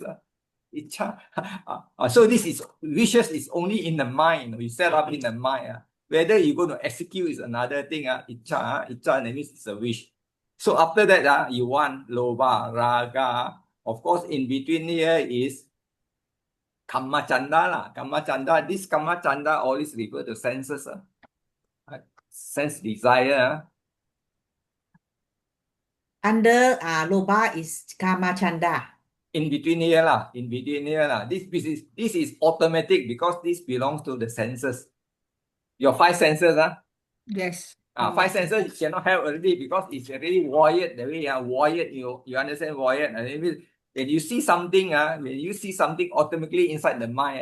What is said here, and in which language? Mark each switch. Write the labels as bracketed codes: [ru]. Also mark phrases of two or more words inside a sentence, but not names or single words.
[en] Icha. So this is wishes is only in the mind. You set up in the mind. Whether you're going to execute is another thing. Icha, that means it's a wish. So after that, you want [pi] loba, raga. [en] Of course, in between here is [pi] kama chanda. Kama chanda. [en] This [pi] kama chanda [en] always refer to senses. Sense desire. Under loba is [pi] kama chanda. [en] In between here lah. This is automatic because this belongs to the senses. Your five senses, Yes. five senses you cannot have already because it's already wired the way. Wired, you understand wired? When you see something, automatically inside the mind.